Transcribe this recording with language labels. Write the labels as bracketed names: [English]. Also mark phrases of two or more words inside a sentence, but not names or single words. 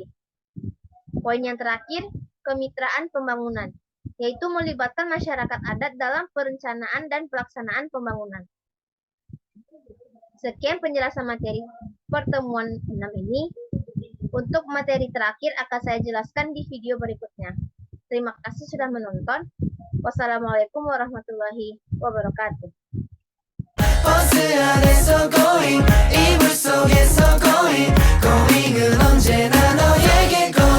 [Indonesian] Poin yang terakhir, kemitraan pembangunan, yaitu melibatkan masyarakat adat dalam perencanaan dan pelaksanaan pembangunan. Sekian penjelasan materi pertemuan 6 ini. Untuk materi terakhir akan saya jelaskan di video berikutnya. Terima kasih sudah menonton. [Arabic] والسلام عليكم ورحمة الله وبركاته. [Korean] 버스 안에서 going 이불 속에서 [English] going going [Korean] 은 언제나 너에게